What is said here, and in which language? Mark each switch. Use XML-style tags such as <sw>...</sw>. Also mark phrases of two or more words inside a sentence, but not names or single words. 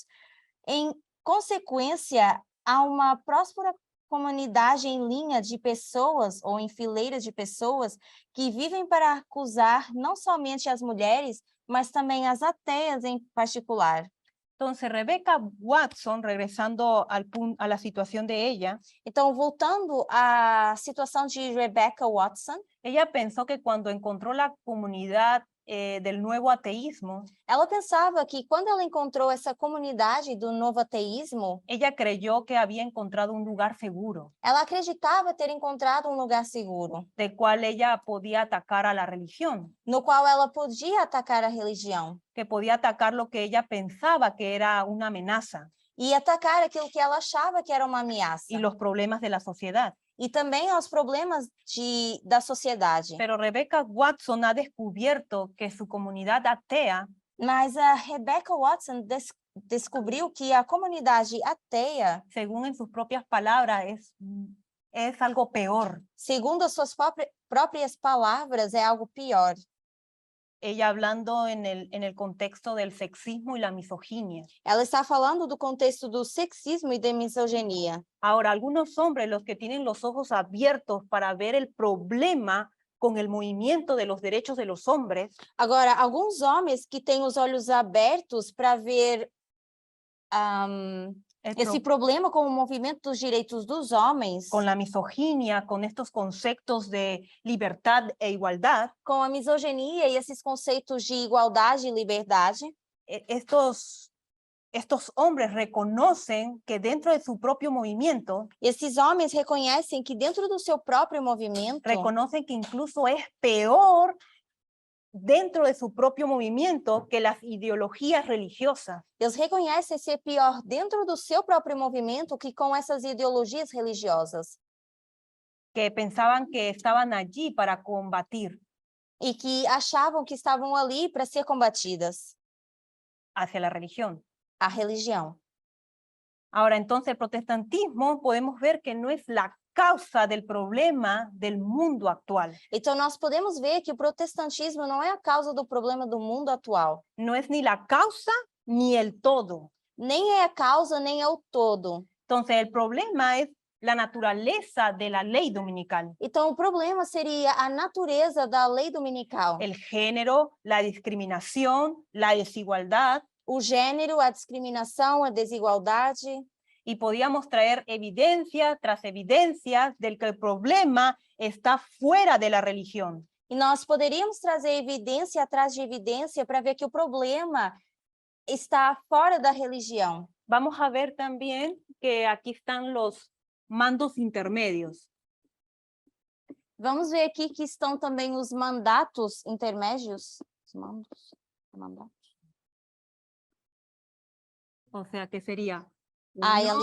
<pt>Em consequência, há uma próspera comunidade em linha de pessoas ou em fileiras de pessoas que vivem para acusar não somente as mulheres, mas também as ateias em particular.</pt> <es>Entonces, Rebecca Watson, regresando a la situación de ella,</es> <pt>Então, voltando à situação de Rebecca Watson,</pt> <es>ella pensó que cuando encontró la comunidad del nuevo ateísmo,</es> <pt>ela pensava que quando ela encontrou essa comunidade do novo ateísmo,</pt> <es>ella creyó que había encontrado un lugar seguro,</es> <pt>ela acreditava ter encontrado um lugar seguro,</pt> <es>del cual ella podía atacar a la religión,</es> <pt>no qual ela podia atacar a religião</pt> <es>que podía atacar lo que ella pensaba que era una amenaza</es> <pt>e atacar aquilo que ela achava que era uma ameaça,</pt> <es>y los problemas de la sociedad.</es> <pt>e também aos problemas da sociedade.</pt> <es>Pero Rebecca Watson ha descubierto que su comunidad atea</es> <pt>Mas a Rebecca Watson descobriu que a comunidade ateia,</pt> <es>según en sus propias palabras, es algo peor.</es> <pt>segundo as suas próprias palavras, é algo pior.</pt> <es>ella hablando en el contexto del sexismo y la misoginia.</es> <pt>Ela está falando do contexto do sexismo e da misoginia.</pt> <es>Ahora, algunos hombres, los que tienen los ojos abiertos para ver el problema con el movimiento de los derechos de los hombres,</es> <pt>Agora, alguns homens que têm os olhos abertos para ver</pt> <es>el</es> <pt>esse problema com o movimento dos direitos dos homens,</pt> <es>con la misoginia, con estos conceptos de libertad e igualdad,</es> <pt>com a misoginia e esses conceitos de igualdade e liberdade,</pt> <es>estos hombres reconocen que dentro de su propio movimiento,</es> <pt>esses homens reconhecem que dentro do seu próprio movimento,</pt> <es>reconocen que incluso es peor dentro de su propio movimiento que las ideologías religiosas.</es> <pt>eles reconhecem ser pior dentro do seu próprio movimento que com essas ideologias religiosas,</pt> <es>Que pensaban que estaban allí para combatir</es> <pt>e que achavam que estavam ali para ser combatidas,</pt> <es>hacia la religión.</es> <pt>a religião.</pt> <es>Ahora, entonces, el protestantismo podemos ver que no es la causa del problema del mundo actual.</es> <pt>Então, nós podemos ver que o protestantismo não é a causa do problema do mundo atual.</pt> <es>No es ni la causa ni el todo.</es> <pt>Nem é a causa, nem é o todo.</pt> <es>Entonces, el problema es la naturaleza de la ley dominical.</es> <pt>Então, o problema seria a natureza da lei dominical.</pt> <es>El género, la discriminación, la desigualdad.</es> <pt>O gênero, a discriminação, a desigualdade.</pt> <es>Y podíamos traer evidencia tras evidencia del que el problema está fuera de la religión.</es> <pt>E nós poderíamos trazer evidência atrás de evidência para ver que o problema está fora da religião.</pt> <es>Vamos a ver también que aquí están los mandos intermedios.</es> <pt>Vamos ver aqui que estão também os mandatos intermédios. Os mandatos.</pt> <es>O sea, que sería</es> <pt>Ah, e a</pt>